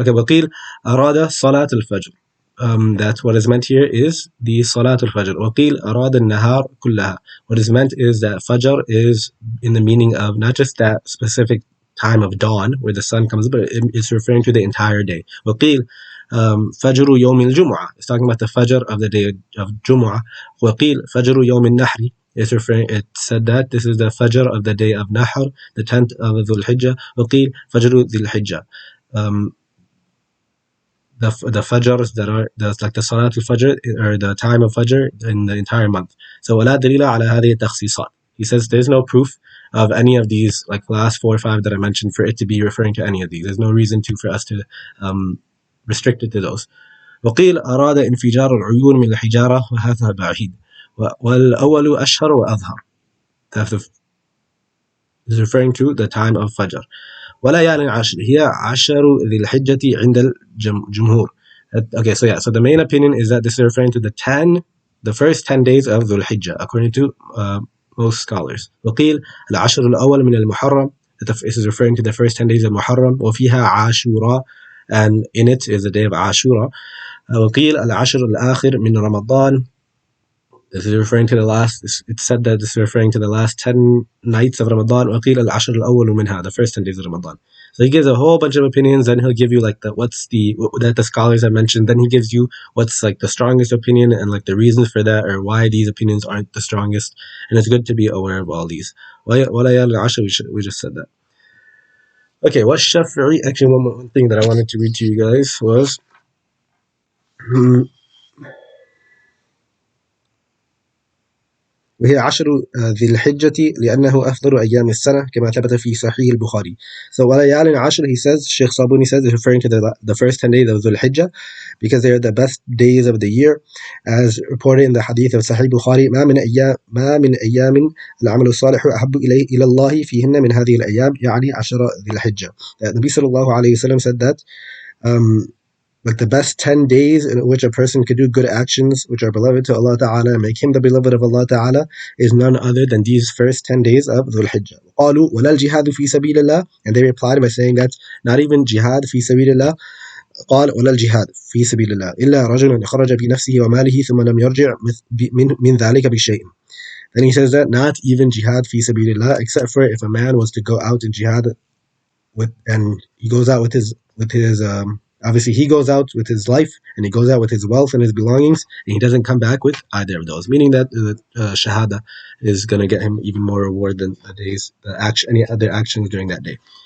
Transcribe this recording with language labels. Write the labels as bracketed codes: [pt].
[ar] Okay, وقيل أراد صلاة الفجر. [en] That what is meant here is the Salat al-Fajr. [ar] وقيل أراد النهار كلها. [en] What is meant is that Fajr is in the meaning of not just that specific time of dawn where the sun comes up, but it's referring to the entire day. [ar] وقيل فجر يوم الجمعة. [en] It's talking about the Fajr of the day of Jumu'ah. [ar] وقيل فجر يوم النحر. [en] It said that this is the Fajr of the day of Nahr, the 10th of Dhul Hijjah. [ar] وقيل فجر ذي الحجة. [en] The Fajrs that are like the Salat al-Fajr, or the time of Fajr in the entire month. [ar] So ولا دليل على هذه التخصيصات. [en] He says there's no proof of any of these, like the last 4 or 5 that I mentioned, for it to be referring to any of these. There's no reason for us to restrict it to those. [ar] وقيل أراد انفجار العيون من الحجارة وهذا بعيد والأول أشهر وأظهر. [en] That is referring to the time of Fajr. [ar] وليال عشر هي عشر ذي الحجة عند الجمهور. [en] Okay, so the main opinion is that this is referring to the first 10 days of Dhul Hijjah, according to most scholars. [ar] وقيل العشر الأول من المحرم. [en] This is referring to the first 10 days of Muharram. [ar] وفيها عاشوراء, [en] and in it is the day of Ashura. [ar] وقيل العشر الآخر من رمضان. [en] This is referring to the last. It's said that this is referring to the last 10 nights of Ramadan. [ar] وقيل العشر الأول منها, [en] the first 10 days of Ramadan. So he gives a whole bunch of opinions. Then he'll give you like that the scholars have mentioned. Then he gives you what's like the strongest opinion and like the reasons for that, or why these opinions aren't the strongest. And it's good to be aware of all these. [ar] وَلَيَالِ الْعَشْرِ, [en] we just said that. Okay, what's Shafi'i? Actually, one thing that I wanted to read to you guys was [ar] وهي عشر ذي الحجة لأنه أفضل أيام السنة كما ثبت في صحيح البخاري. [en] So [ar] وليال عشر, [en] he says, Sheikh Sabuni says, is referring to the first 10 days of Dhul Hijjah because they are the best days of the year, as reported in the hadith of Sahih Bukhari. [ar] ما من أيام العمل الصالح أحب إلى الله فيهن من هذه الأيام, يعني عشر ذي الحجة. [en] Nabi sallallahu alayhi wa sallam said that like the best 10 days in which a person could do good actions which are beloved to Allah Ta'ala and make him the beloved of Allah Ta'ala is none other than these first 10 days of Dhul Hijjah. [ar] قالوا ولا الجهاد في سبيل الله, [en] and they replied by saying that not even jihad [ar] في سبيل الله. قال ولا الجهاد في سبيل الله إلا رجل خرج بنفسه وماله ثم لم يرجع من ذلك بشيء. [en] Then he says that not even jihad fi sabilillah, except for if a man was to go out in jihad and he goes out with his obviously he goes out with his life and he goes out with his wealth and his belongings and he doesn't come back with either of those, meaning that shahada is going to get him even more reward than any other actions during that day.